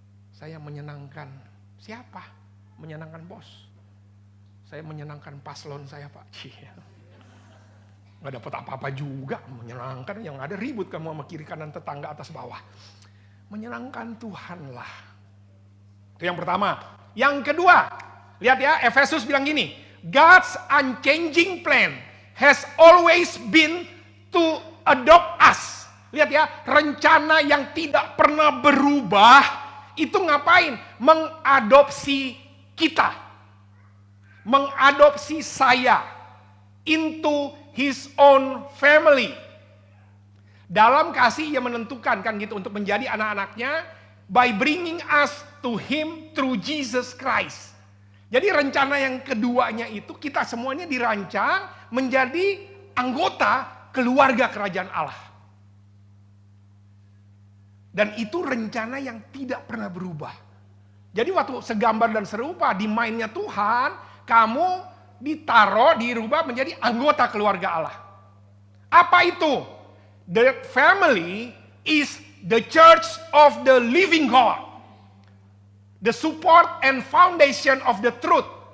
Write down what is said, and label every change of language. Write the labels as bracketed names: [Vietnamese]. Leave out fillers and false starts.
[Indonesian] Saya menyenangkan siapa? Menyenangkan bos. Saya menyenangkan paslon saya, Pak. Nggak dapat apa-apa juga. Menyenangkan, yang ada ribut kamu sama kiri kanan tetangga atas bawah. Menyenangkan Tuhanlah. Itu yang pertama. Yang kedua, lihat ya, Efesus bilang gini, [English] God's unchanging plan has always been to adopt us. [Indonesian] Lihat ya, rencana yang tidak pernah berubah, itu ngapain? Mengadopsi kita. Mengadopsi saya [English] into His own family. [Indonesian] Dalam kasih Ia menentukan kan gitu untuk menjadi anak-anaknya [English] by bringing us to Him through Jesus Christ. [Indonesian] Jadi rencana yang keduanya itu kita semuanya dirancang menjadi anggota keluarga kerajaan Allah. Dan itu rencana yang tidak pernah berubah. Jadi waktu segambar dan serupa di mindnya Tuhan, kamu ditaruh, dirubah menjadi anggota keluarga Allah. Apa itu? [English] The family is the church of the living God. The support and foundation of the truth.